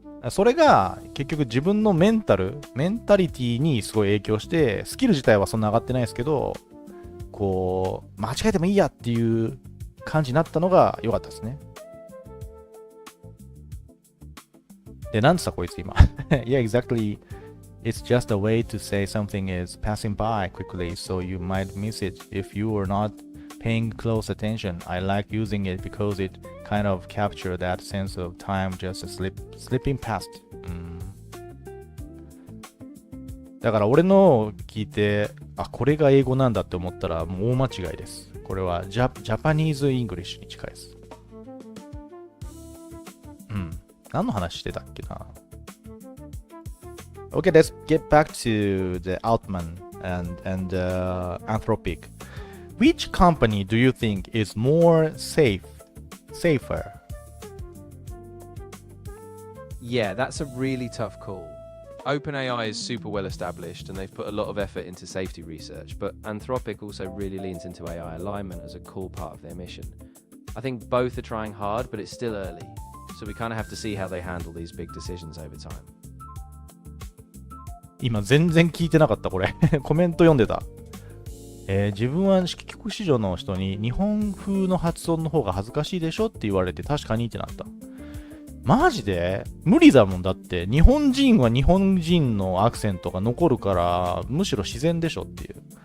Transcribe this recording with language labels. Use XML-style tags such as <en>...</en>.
<ja>それが結局自分のメンタリティにすごい影響して、スキル自体はそんな上がってないですけど、こう、間違えてもいいやっていう感じになったのが良かったですね。で、なんつったこいつ今。</ja> <en>Yeah, exactly. It's just a way to say something is passing by quickly, so you might miss it if you are not paying close attention. I like using it because it kind of captures that sense of time just slipping past.</en> <ja>だから俺の聞いて、あ、これが英語なんだって思ったらもう大間違いです。これはジャパニーズ・イングリッシュに近いです。何の話してたっけな。</ja> <en>Okay, let's get back to the Altman and Anthropic. Which company do you think is more safer? Yeah, that's a really tough call. OpenAI is super well established and they've put a lot of effort into safety research, but Anthropic also really leans into AI alignment as a core part of their mission. I think both are trying hard, but it's still early, so we kind of have to see how they handle these big decisions over time.</en> <ja>今全然聞いてなかったこれコメント読んでた。自分は帰国子女の人に日本風の発音の方が恥ずかしいでしょって言われて確かにってなった。マジで無理だもん。だって日本人は日本人のアクセントが残るからむしろ自然でしょっていう。</ja>